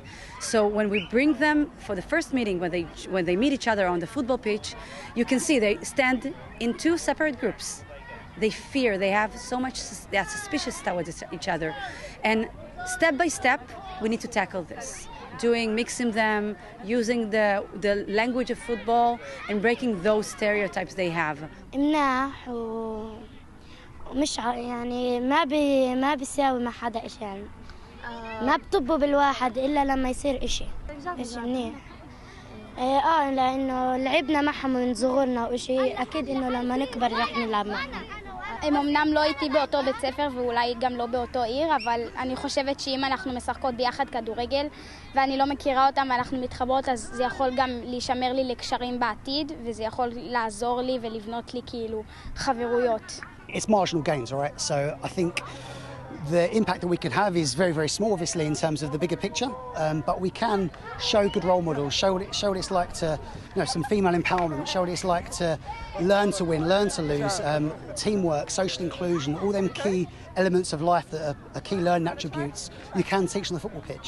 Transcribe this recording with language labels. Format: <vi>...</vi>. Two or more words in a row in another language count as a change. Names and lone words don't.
<en>So when we bring them for the first meeting, when they meet each other on the football pitch, you can see they stand in two separate groups. They fear, they are suspicious towards each other. And step by step, we need to tackle this. Mixing them, using the language of football, and breaking those stereotypes they have.</en> <ar>مش يعني ما بيساوي مع حدا إشي يعني ما بطبوا بالواحد إلا لما يصير إشي منيح لأنه لعبنا معهم من صغرنا وإشي أكيد إنه لما نكبر رح نلعب معهم.</ar> <he>הם אמנם לא איתי באותו בית ספר ואולי גם לא באותו עיר, אבל אני חושבת שאם אנחנו משחקות ביחד כדורגל ואני לא מכירה אותם ואנחנו מתחברות, אז זה יכול גם להישמר לי לקשרים בעתיד, וזה יכול לעזור לי ולבנות לי כאילו חברויות.</he> <en>It's marginal gains, all right? So I think the impact that we can have is very, very small, obviously, in terms of the bigger picture. But we can show good role models, show what it's like to, some female empowerment, show what it's like to learn to win, learn to lose, teamwork, social inclusion, all them key elements of life that are key learning attributes you can teach on the football pitch.</en>